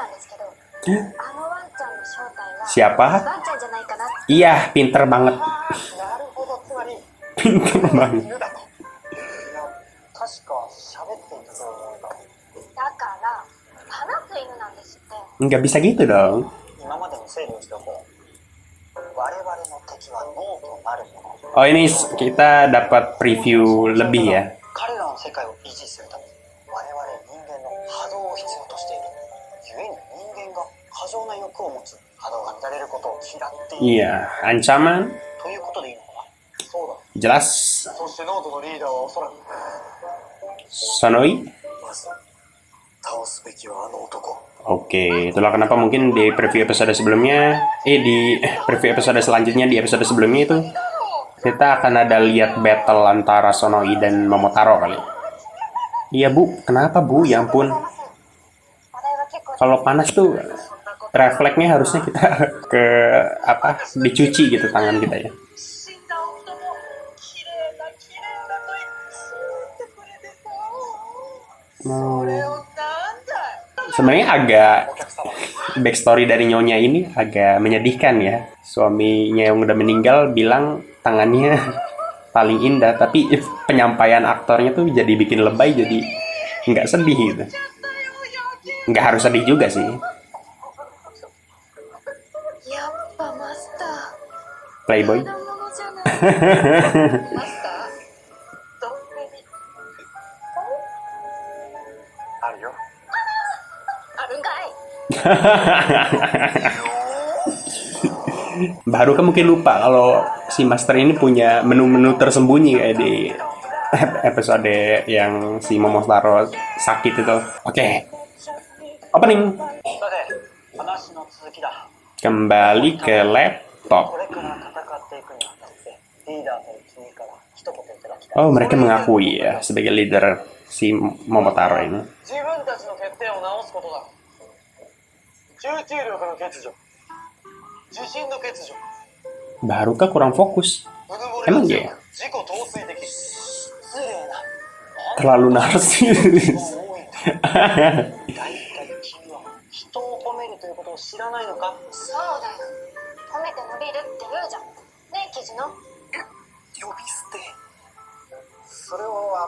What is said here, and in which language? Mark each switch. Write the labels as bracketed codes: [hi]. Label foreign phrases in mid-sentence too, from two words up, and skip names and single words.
[id] Siapa? Iya, pinter banget. Pinter banget. Nggak bisa gitu dong. [ja] 今までの整理をしておこう。我々の敵は脳となるもの。 [id] Oh ini kita dapat preview lebih ya. [ja] 彼らの世界を維持するために我々人間の波動を必要としている。故に人間が過剰な欲を持つ。波動が乱れることを嫌っている。 [id] Iya, ancaman [ja] ということでいいのかな。そうだ。 [id] jelas. [ja] そしてノートのリーダーはおそらく Sonoi. まず倒すべきはあの男。 [id] Oke, itulah kenapa mungkin di preview episode sebelumnya, di preview episode selanjutnya di episode sebelumnya itu kita akan ada lihat battle antara Sonoi dan Momotaro kali. Iya bu, kenapa bu? Ya ampun. Kalau panas tuh refleksnya harusnya kita ke apa? Dicuci gitu tangan kita ya. [ja] 死んだ夫も綺麗だ綺麗だと言ってくれてさ。それをなんだい。 [id] Sebenarnya agak [ja] お客様。 [id] backstory dari nyonya ini agak menyedihkan ya. Suaminya yang udah meninggal bilang tangannya paling indah, tapi penyampaian aktornya tuh jadi bikin lebay, jadi nggak sedih gitu. Nggak harus sedih juga sih. [ja] やっぱマスター Playboy. ただものじゃないマスターどんべにあるよ。あるんかい [id] Baru kan mungkin lupa kalau si Master ini punya menu-menu tersembunyi kayak di episode yang si Momotaro sakit itu. Oke. Opening. [ja] さて、話の続きだ。 [id] Kembali ke [ja] こ [id] laptop. [ja] れから戦っていくにあたってリーダーたる君から一言いただきたい。 [id] Oh, mereka mengakui ya sebagai leader si Momotaro ini. [ja] 自分たちの欠点を直すことだ。集中力の欠如、自信の欠如、 [id] Barukah kurang fokus? [ja] うぬぼ [id] Emang [ja] れ [id] iya [ja] の [id] ya? [ja] 自己陶酔的、失礼な。 [id] Terlalu narsis. [ja] 多いんだ。大体君は人を褒めるということを知らないのか。そうだよ褒めて伸びるって言うじゃんねえ記事の呼び捨て。それを